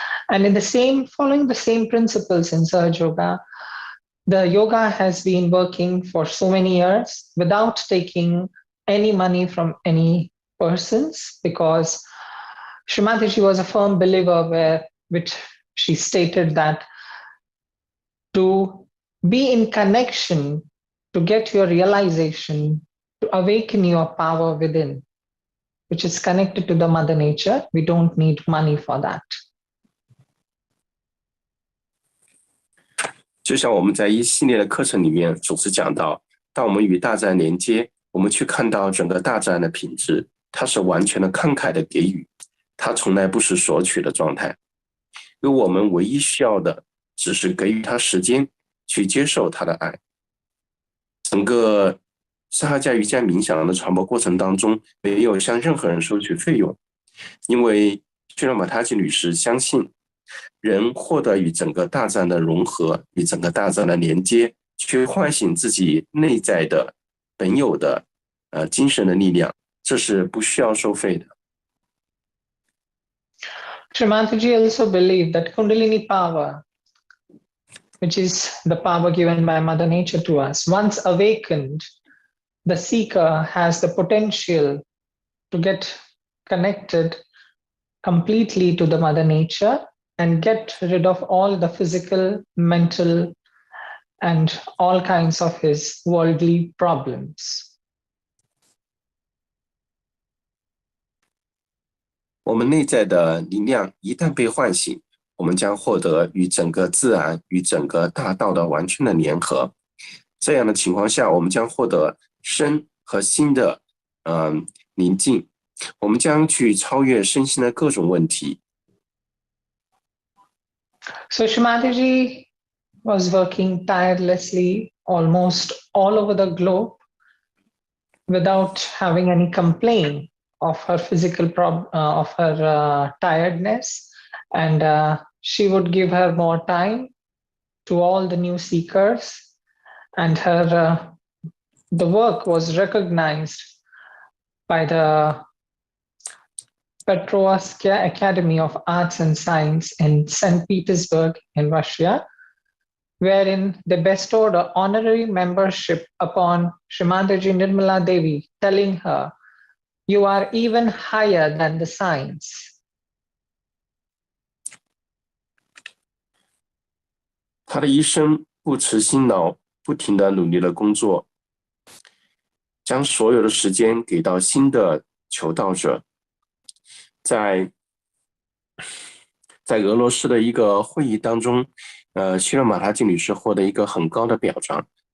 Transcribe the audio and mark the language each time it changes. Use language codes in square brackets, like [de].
[en] And following the same principles in Sahaja Yoga, the yoga has been working for so many years without taking any money from any persons, because Shrimataji was a firm believer which she stated that to be in connection to get your realization, to awaken your power within, which is connected to the Mother Nature. We don't need money for that. [zh] 就像我们在一系列的课程里面总是讲到，当我们与大自然连接，我们去看到整个大自然的品质，它是完全的慷慨的给予，它从来不是索取的状态。而我们唯一需要的只是给予它时间去接受它的爱。整个萨哈加瑜伽冥想的传播过程当中，没有向任何人收取费用，因为须拉玛塔吉女士相信，人获得与整个大自然的融合，与整个大自然的连接，去唤醒自己内在的本有的精神的力量，这是不需要收费的。 [en] Srimataji also believed that Kundalini power, which is the power given by Mother Nature to us, once awakened, the seeker has the potential to get connected completely to the Mother Nature and get rid of all the physical, mental, and all kinds of his worldly problems. [zh] 我们内在的力量一旦被唤醒，我们将获得与整个自然、与整个大道的完全的联合。这样的情况下，我们将获得身和心的宁静，我们将去超越身心的各种问题。 [en] So Srimataji was working tirelessly almost all over the globe without having any complaint of her physical of her tiredness, and she would give her more time to all the new seekers, and her the work was recognized by the Petrovskaya Academy of Arts and Science in St. Petersburg in Russia, wherein they bestowed an honorary membership upon Srimataji Nirmala Devi, telling her, "You are even higher than the science." [zh] 他的一生不辞辛劳，不停地努力的工作，将所有的时间给到新的求道者。在俄罗斯的一个会议当中，希勒马塔吉女士获得一个很高的表彰。